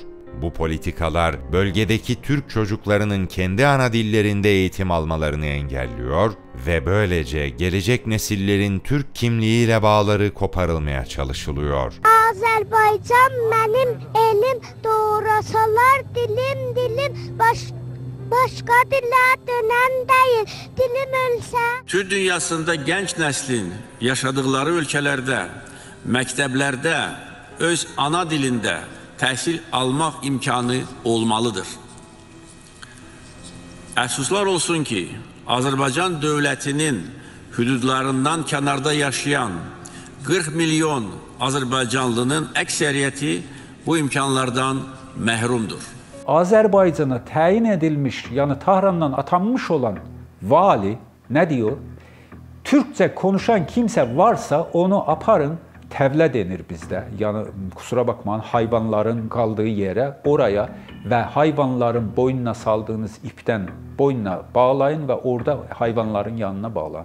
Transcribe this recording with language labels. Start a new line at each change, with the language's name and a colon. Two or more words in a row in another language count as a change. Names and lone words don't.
Turkish: Bu politikalar bölgedeki Türk çocuklarının kendi ana dillerinde eğitim almalarını engelliyor ve böylece gelecek nesillerin Türk kimliğiyle bağları koparılmaya çalışılıyor. Azerbaycan benim elim, doğrasalar dilim, başka dile dönem değil, dilim ölsə. Türk dünyasında genç neslin yaşadıkları ülkelerde,
Azerbaijani: məktəblərdə öz ana dilinde təhsil almaq imkanı olmalıdır. Əfsuslar olsun ki, Azərbaycan dövlətinin hüdudlarından kənarda yaşayan 40 milyon Azərbaycanlının əksəriyyəti bu imkanlardan məhrumdur.
Turkish: Azerbaycan'a tayin edilmiş, yani Tahran'dan atanmış olan vali ne diyor? Türkçe konuşan kimse varsa
Azerbaijani: onu aparın,
Turkish: tevle denir bizde. Yani kusura bakmayın, hayvanların kaldığı yere, oraya ve hayvanların boynuna saldığınız ipten boynuna bağlayın ve orada hayvanların yanına bağlayın.